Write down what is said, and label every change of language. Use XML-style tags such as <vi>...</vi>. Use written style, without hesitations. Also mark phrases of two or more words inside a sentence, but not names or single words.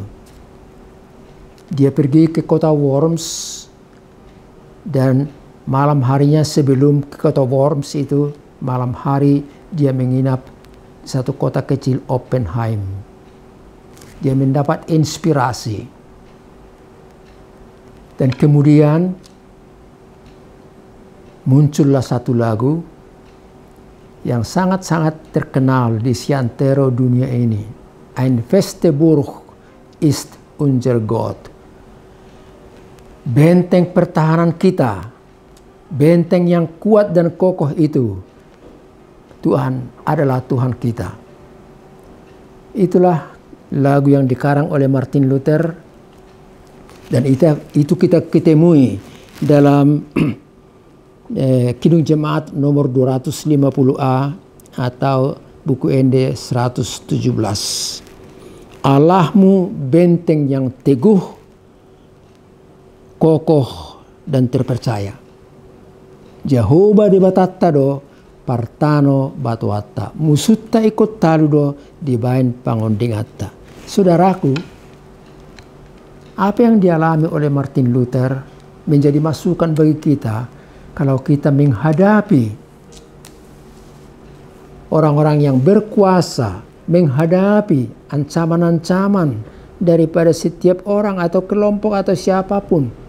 <id>Dia pergi ke kota Worms, dan malam harinya sebelum ke kota Worms itu, malam hari dia menginap di satu kota kecil Oppenheim. Dia mendapat inspirasi. Dan kemudian muncullah satu lagu yang sangat-sangat terkenal di seantero dunia ini.</id> <de>Ein feste Burg ist unser Gott.</de> <id>Benteng pertahanan kita, benteng yang kuat dan kokoh itu, Tuhan adalah Tuhan kita. Itulah lagu yang dikarang oleh Martin Luther, dan itu kita ketemui dalam Kidung Jemaat nomor 250A atau buku ND 117. Allahmu benteng yang teguh, kokoh dan terpercaya.</id> <bbc>Jehovah di batatta do partano batuatta, musutta ikut taludo di bain pangondingatta.</bbc> <id>Saudaraku, apa yang dialami oleh Martin Luther menjadi masukan bagi kita kalau kita menghadapi orang-orang yang berkuasa, menghadapi ancaman-ancaman daripada setiap orang atau kelompok atau siapapun.</id>